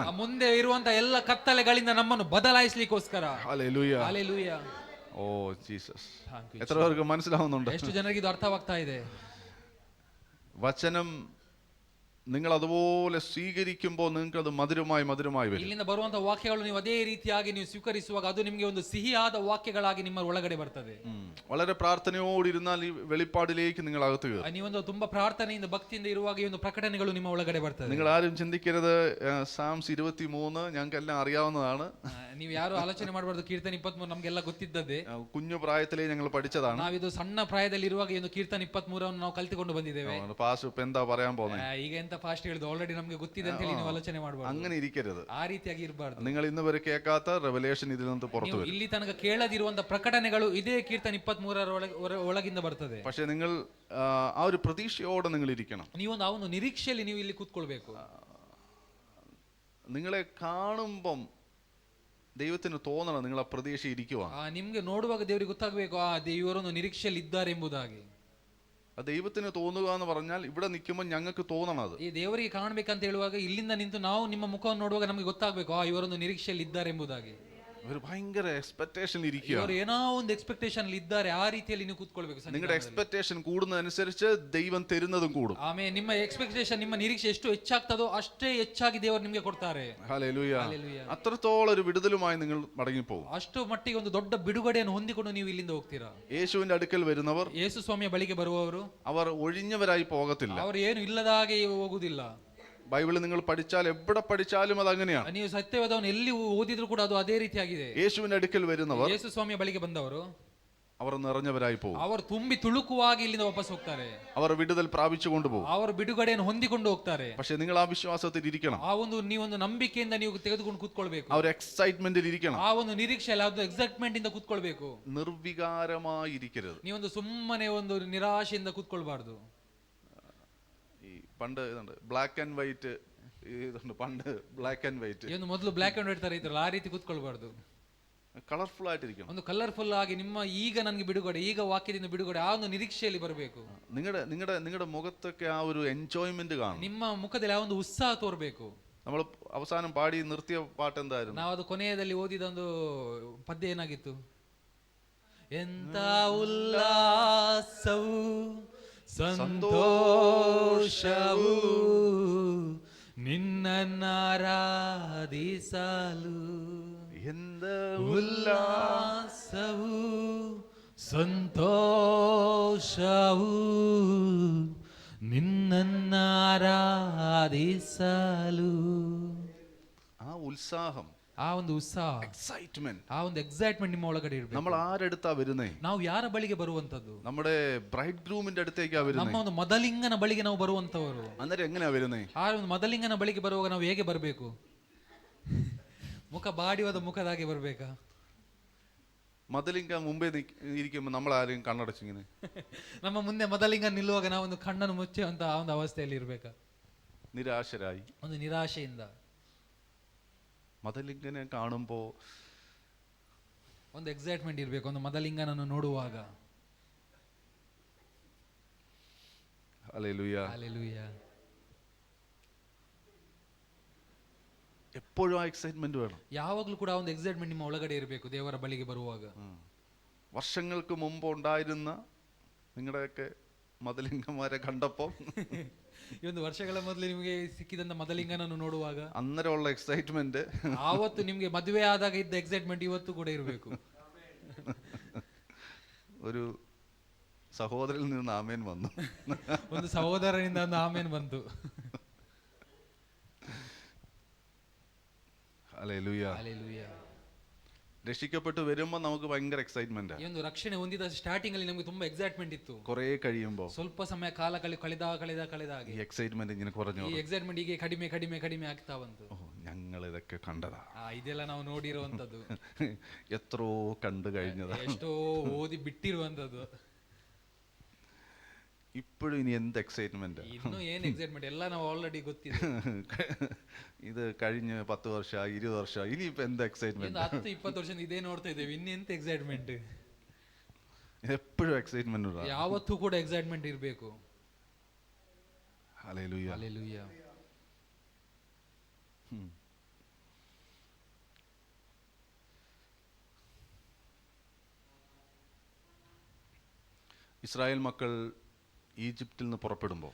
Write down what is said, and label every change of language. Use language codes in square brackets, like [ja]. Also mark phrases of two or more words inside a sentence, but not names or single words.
[kn] ಮುಂದೆ ಇರುವಂತ ಎಲ್ಲ ಕತ್ತಲೆಗಳಿಂದ ನಮ್ಮನ್ನು ಬದಲಾಯಿಸಲಿಕ್ಕೋಸ್ಕರ. [ml] ഹല്ലേലൂയ. [kn] ಹಲ್ಲೆಲೂಯ. [ml] ഓ ജീസസ്. എത്ര പേർക്ക് മനസ്സിലാവുന്നുണ്ട്? [kn] ಎಷ್ಟು ಜನರಿಗೆ ಇದು ಅರ್ಥವಾಗ್ತಾ ಇದೆ? [ml] വചനം നിങ്ങൾ അതുപോലെ സ്വീകരിക്കുമ്പോൾ നിങ്ങൾക്ക് അത് മധുരമായി വരും. [kn] ಇಲ್ಲಿಂದ ಬರುವಂತಹ ವಾಕ್ಯಗಳು ನೀವು ಅದೇ ರೀತಿಯಾಗಿ ನೀವು ಸ್ವೀಕರಿಸುವಾಗ ಅದು ನಿಮಗೆ ಒಂದು ಸಿಹಿಯಾದ ವಾಕ್ಯಗಳಾಗಿ ನಿಮ್ಮ ಒಳಗಡೆ ಬರ್ತದೆ. [ml] വളരെ പ്രാർത്ഥനയോടിരുന്നാൽ ഈ വെളിപ്പാടിലേക്ക് നിങ്ങൾ അകത്ത് കയറും. [kn] ನೀವೊಂದು ತುಂಬಾ ಪ್ರಾರ್ಥನೆಯಿಂದ, ಭಕ್ತಿಯಿಂದ ಇರುವಾಗ ಈ ಒಂದು ಪ್ರಕಟಣೆಗಳು ನಿಮ್ಮ ಒಳಗಡೆ ಬರ್ತದೆ. [ml] നിങ്ങൾ ആരും ചിന്തിക്കരുത് സാംസ് 23 ഞങ്ങൾക്കെല്ലാം അറിയാവുന്നതാണ്. [kn] ನೀವು ಯಾರು ಆಲೋಚನೆ ಮಾಡಬಾರ್ದು. ಕೀರ್ತನೆ 23 ನಮಗೆಲ್ಲ ಗೊತ್ತಿದ್ದದ್ದೇ. [ml] കുഞ്ഞു പ്രായത്തിലേ ഞങ്ങൾ പഠിച്ചതാണ്. [kn] ನಾವಿದು ಸಣ್ಣ ಪ್ರಾಯದಲ್ಲಿ ಇರುವಾಗ ಈ ಒಂದು ಕೀರ್ತನೆ 23 ನಾವು ಕಲಿತುಕೊಂಡು ಬಂದಿದ್ದೇವೆ. [ml] പാസ് ഇപ്പൊ എന്താ പറയാൻ പോകുന്നത്? [kn] ಈಗ ಎಂತ ಫಾಸ್ಟ್ ಹೇಳಿದ್ದು, ಆಲ್ರೆಡಿ ನಮಗೆ ಗೊತ್ತಿದೆ ಅಂತ ಹೇಳಿ ನೀವು ಆಲೋಚನೆ ಮಾಡಬಾರ್ದು. [ml] അങ്ങനെ ഇരിക്കരുത്. [kn] ಆ ರೀತಿಯಾಗಿ ಇರಬಾರ್ದು. [ml] നിങ്ങൾ ഇന്ന് വരെ കേൾക്കാത്ത റെവലേഷൻ ഇതിൽ നിന്ന് പുറത്തു വരും. [kn] ಇಲ್ಲಿ ತನಕ ಕೇಳದಿರುವಂತ ಪ್ರಕಟಣೆಗಳು ಇದೇ ಕೀರ್ತನೆ 23 ಒಳಗಿಂದ ಬರ್ತದೆ. [ml] പക്ഷെ നിങ്ങൾ ആ ഒരു പ്രതീക്ഷയോടെ നിങ്ങൾ ഇരിക്കണം. [kn] ನೀವೊಂದು ಆ ಒಂದು ನಿರೀಕ್ಷೆಯಲ್ಲಿ ನೀವು ಇಲ್ಲಿ ಕೂತ್ಕೊಳ್ಬೇಕು. [ml] നിങ്ങളെ കാണുമ്പം ദൈവത്തിന് തോന്നണം നിങ്ങൾ ആ പ്രതീക്ഷ ഇരിക്കുക. [kn] ನಿಮ್ಗೆ ನೋಡುವಾಗ ದೇವರಿಗೆ ಗೊತ್ತಾಗಬೇಕು, ಇವರೊಂದು ನಿರೀಕ್ಷೆಯಲ್ಲಿ ಇದ್ದಾರೆ ಎಂಬುದಾಗಿ. [ml] ദൈവത്തിന് തോന്നുക എന്ന് പറഞ്ഞാൽ ഇവിടെ നിൽക്കുമ്പോൾ ഞങ്ങൾക്ക് തോന്നണം. അത് [kn] ಈ ದೇವರಿಗೆ ಕಾಣಬೇಕಂತ ಹೇಳುವಾಗ ಇಲ್ಲಿಂದ ನಿಂತು ನಾವು ನಿಮ್ಮ ಮುಖವನ್ನು ನೋಡುವಾಗ ನಮಗೆ ಗೊತ್ತಾಗಬೇಕು, ಇವರೊಂದು ನಿರೀಕ್ಷೆಯಲ್ಲಿ ಇದ್ದಾರೆ ಎಂಬುದಾಗಿ. [ml] ഒരു ഭയങ്കര എക്സ്പെക്ടേഷൻ ഇരിക്കുക. [kn] ಇವರು ಏನೋ ಒಂದು ಎಕ್ಸ್ಪೆಕ್ಟೇಷನ್ ಇದ್ದಾರೆ, ಆ ರೀತಿಯಲ್ಲಿ ನೀವು ಕೂತ್ಕೊಳ್ಬೇಕು. [ml] നിങ്ങളുടെ എക്സ്പെക്ടേഷൻ കൂടുന്നതനുസരിച്ച് ദൈവം തരുന്നതും കൂടും. [kn] ಆಮೇಲೆ ನಿಮ್ಮ ಎಕ್ಸ್ಪೆಕ್ಟೇಷನ್, ನಿಮ್ಮ ನಿರೀಕ್ಷೆ ಎಷ್ಟು ಹೆಚ್ಚಾಗ್ತದೋ ಅಷ್ಟೇ ಹೆಚ್ಚಾಗಿ ದೇವರು ನಿಮಗೆ ಕೊಡ್ತಾರೆ. [ml] ഹല്ലേലൂയ. അത്രത്തോളം ഒരു വിടുതലുമായി നിങ്ങൾ മടങ്ങിപ്പോകും. [kn] ಅಷ್ಟು ಮಟ್ಟಿಗೆ ಒಂದು ದೊಡ್ಡ ಬಿಡುಗಡೆಯನ್ನು ಹೊಂದಿಕೊಂಡು ನೀವು ಇಲ್ಲಿಂದ ಹೋಗ್ತೀರಾ. [ml] യേശുവിന്റെ അടുക്കൽ വരുന്നവർ, [kn] ಯೇಸು ಸ್ವಾಮಿಯ ಬಳಿಗೆ ಬರುವವರು, [ml] അവർ ഒഴിഞ്ഞവരായി പോകത്തില്ല. [kn] ಅವರು ಏನು ಇಲ್ಲದ ಹಾಗೆ ಹೋಗುದಿಲ್ಲ. [ml] ബൈബിൾ നിങ്ങൾ പഠിച്ചാൽ എവിടെ പഠിച്ചാലും അത് അങ്ങനെയാണ്. [kn] ನೀವು ಸತ್ಯವಾದವನ್ನು ಎಲ್ಲಿ ಓದಿದ್ರು ಕೂಡ ಅದು ಅದೇ ರೀತಿಯಾಗಿದೆ. [ml] യേശുവിന്റെ അടുക്കൽ വരുന്നവർ, [kn] ಯೇಸು ಸ್ವಾಮಿಯ ಬಳಿಗೆ ಬಂದವರು, [ml] അവർ നിറഞ്ഞവരായി പോകും. [kn] ಅವರು ತುಂಬಿ ತುಳುಕುವಾಗಿ ಇಲ್ಲಿಂದ ವಾಪಸ್ ಹೋಗ್ತಾರೆ. [ml] അവർ വിടുതൽ പ്രാപിച്ചു കൊണ്ടുപോകും. [kn] ಅವರು ಬಿಡುಗಡೆಯನ್ನು ಹೊಂದಿಕೊಂಡು ಹೋಗ್ತಾರೆ. [ml] പക്ഷെ നിങ്ങൾ ಆ വിശ്വാസത്തിൽ ഇരിക്കണം. [kn] ಆ ಒಂದು ನೀವೊಂದು ನಂಬಿಕೆಯಿಂದ ನೀವು ತೆಗೆದುಕೊಂಡು ಕೂತ್ಕೊಳ್ಬೇಕು. [ml] ആ ഒരു എക്സൈറ്റ്മെന്റിൽ ಇരിക്കണം. [kn] ಆ ಒಂದು ನಿರೀಕ್ಷೆ, ಅದು ಎಕ್ಸೈಟ್ಮೆಂಟ್ ಇಂದ ಕೂತ್ಕೊಳ್ಬೇಕು. [ml] നിർവികാരമായി ഇരിക്കരുത്. [kn] ನೀವೊಂದು ಸುಮ್ಮನೆ ಒಂದು ನಿರಾಶೆಯಿಂದ ಕೂತ್ಕೊಳ್ಬಾರ್ದು. [ml] ഈ പണ്ട് ഇതുണ്ട് [en] black and white, [ml] ഇതുണ്ട് പണ്ട് [en] black and white. [kn] ಏನು ಮೊದಲು [en] black and white [kn] ತರ ಇದ್ರಲ್ಲ, ಆ ರೀತಿ ಕೂತ್ಕೊಳ್ಬಾರ್ದು. [ml] കളർഫുൾ ആയിട്ടിരിക്കണം. [kn] ಒಂದು ಕಲರ್ಫುಲ್ ಆಗಿ ನಿಮ್ಮ ಈಗ ನನಗೆ ಬಿಡುಗಡೆ, ಈಗ ವಾಕ್ಯದಿಂದ ಬಿಡುಗಡೆ, ಆ ಒಂದು ನಿರೀಕ್ಷೆಯಲ್ಲಿ ಬರಬೇಕು. [ml] നിങ്ങളുടെ മുഖത്തൊക്കെ ആ ഒരു എൻജോയ്മെന്റ് കാണും. [kn] ನಿಮ್ಮ ಮುಖದಲ್ಲಿ ಆ ಒಂದು ಉತ್ಸಾಹ ತೋರ್ಬೇಕು. [ml] നമ്മൾ അവസാനം പാടി നിർത്തിയ പാട്ട് എന്തായിരുന്നു? [kn] ನಾವು ಅದು ಕೊನೆಯದಲ್ಲಿ ಓದಿದ ಒಂದು ಪದ್ಯ ಏನಾಗಿತ್ತು? ಎಂತ ಉಲ್ಲಾಸವು ಸಂತೋಷವು ನಿನ್ನನ್ನಾರಾಧಿಸಲು. ಎಂದ ಉಲ್ಲಾಸವು ಸಂತೋಷವು ನಿನ್ನನ್ನಾರಾಧಿಸಲು. [ml] ആ ഉത്സാഹം, [kn] ಆ ಒಂದು ಉತ್ಸಾಹ, [ml] എക്സൈറ്റ്മെന്റ്, [kn] ಆ ಒಂದು ಎಕ್ಸೈಟ್ಮೆಂಟ್ ನಿಮ್ಮ ಒಳಗಡೆ ಇರಬೇಕು. [ml] നമ്മൾ ആരെടുത്താ വരുന്നേ? [kn] ನಾವು ಯಾರ ಬಳಿಗೆ ಬರುವಂತದ್ದು? [ml] നമ്മുടെ ബ്രൈഡ് ഗ്രൂമിന്റെ അടുത്തേക്കാ [kn] ನಮ್ಮ [ml] വരുന്നേ. [kn] ಒಂದು ಮೊದಲಿಂಗನ ಬಳಿಗೆ ನಾವು ಬರುವಂತವರು. [ml] അന്നേരം എങ്ങനെയാ വരുന്നേ? [kn] ಆ ಒಂದು ಮೊದಲಿಂಗನ ಬಳಿಗೆ ಬರುವಾಗ ನಾವು ಹೇಗೆ ಬರಬೇಕು? ಮುಖ ಬಾಡಿವಾದ ಮುಖದಾಗೆ ಬರ್ಬೇಕಾ? [ml] മദലിംഗ മുമ്പേ ഇരിക്കുമ്പോൾ നമ്മൾ ആരെയും കണ്ണടച്ചിങ്ങനെ [kn] ನಮ್ಮ ಮುಂದೆ ಮೊದಲಿಂಗ ನಿಲ್ಲುವಾಗ ನಾವು ಒಂದು ಕಣ್ಣನ್ನು ಮುಚ್ಚುವಂತ ಆ ಒಂದು ಅವಸ್ಥೆಯಲ್ಲಿ ಇರ್ಬೇಕಾ? [ml] നിരാശരായി [kn] ಒಂದು ನಿರಾಶೆಯಿಂದ. [ml] മദലിംഗനെ കാണുമ്പോ [kn] ಒಂದು ಎಕ್ಸೈಟ್ಮೆಂಟ್ ಇರಬೇಕು ಒಂದು ಮೊದಲಿಂಗನನ್ನು ನೋಡುವಾಗ. [ml] ഹല്ലേലൂയ, [kn] ಹಲ್ಲೆಲೂಯಾ. [ml] എപ്പോഴും ആ എക്സൈറ്റ്മെന്റ് വേണം. [kn] ಯಾವಾಗಲೂ ಕೂಡ ಒಂದು ಎಕ್ಸೈಟ್ಮೆಂಟ್ ನಿಮ್ಮ ಒಳಗಡೆ ಇರಬೇಕು ದೇವರ ಬಳಿಗೆ ಬರುವಾಗ. [ml] വർഷങ്ങൾക്ക് മുമ്പ് ഉണ്ടായിരുന്ന നിങ്ങളുടെയൊക്കെ മദലിംഗന്മാരെ കണ്ടപ്പോൾ [kn] ಈ ಒಂದು ವರ್ಷಗಳ ಮೊದಲು ನಿಮಗೆ ಸಿಕ್ಕಿದಂತ ಮೊದಲಿಂಗನನ್ನು ನೋಡುವಾಗ [ml] അന്നേരമുള്ള എക്സൈറ്റ്മെന്റ് [kn] ಆವತ್ತು ನಿಮ್ಗೆ ಮದುವೆ ಆದಾಗ ಇದ್ದ ಎಕ್ಸೈಟ್ಮೆಂಟ್ ಇವತ್ತು ಕೂಡ ಇರಬೇಕು. [ml] ഒരു സഹോദരിൽ നിന്ന് ആമേൻ വന്നു. [kn] ಒಂದು ಸಹೋದರನಿಂದ ಒಂದು ಆಮೇನ್ ಬಂತು. [ml] ഹല്ലേലൂയ. [kn] ಹಲ್ಲೆಲೂಯಾ. [ml] രക്ഷിക്കപ്പെട്ട് വരുമ്പോൾ നമുക്ക് ഭയങ്കര എക്സൈറ്റ്മെന്റ്. [kn] ಈ ಒಂದು ರಕ್ಷಣೆ ಹೊಂದಿದ ಸ್ಟಾರ್ಟಿಂಗ್ ಅಲ್ಲಿ ನಮಗೆ ತುಂಬಾ ಎಕ್ಸೈಟ್ಮೆಂಟ್ ಇತ್ತು. [ml] കുറെ കഴിയുമ്പോ [kn] ಸ್ವಲ್ಪ ಸಮಯ ಕಾಲ ಕಳೆದಾಗ [ml] ഈ എക്സൈറ്റ്മെന്റ് ഇങ്ങനെ കുറഞ്ഞു. [kn] ಈ ಎಕ್ಸೈಟ್ಮೆಂಟ್ ಹೀಗೆ ಕಡಿಮೆ ಆಗ್ತಾ ಬಂತು. [ml] ഞങ്ങൾ ഇതൊക്കെ കണ്ടതാ, [kn] ಇದೆಲ್ಲ ನಾವು ನೋಡಿರುವಂತದ್ದು, [ml] എത്രയോ കണ്ടു കഴിഞ്ഞതാ, [kn] ಎಷ್ಟೋ ಓದಿ ಬಿಟ್ಟಿರುವಂತದ್ದು. [ml] ഇപ്പോഴും ഇനി എന്ത് എക്സൈറ്റ്മെന്റ്? [kn] ಇನ್ನು ಏನ್ ಎಕ್ಸೈಟ್ಮೆಂಟ್ ಎಲ್ಲ ನಾವು ಆಲ್ರೆಡಿ ಗೊತ್ತಿದೆ. [ml] ഇത് കഴിഞ്ഞ് 10 വർഷമായി 20 വർഷമായി ഇനിയിപ്പോ എന്ത് എക്സൈറ്റ്മെന്റ്? [kn] 10-20 ವರ್ಷ ಇದೇ ನೋಡ್ತಾ ಇದ್ದೇವೆ, ಇನ್ನೆಂತ ಎಕ್ಸೈಟ್ಮೆಂಟ್? [ml] എപ്പോഴും എക്സൈറ്റ്മെന്റ്. [kn] ಯಾವತ್ತೂ ಕೂಡ ಎಕ್ಸೈಟ್ಮೆಂಟ್ ಇರಬೇಕು. [ml] ഹല്ലേലൂയ. [kn] ಹಲ್ಲೆಲೂಯಾ. [ml] ഇസ്രായേൽ മക്കൾ ഈജിപ്തിൽ നിന്ന് പുറപ്പെടുമ്പോൾ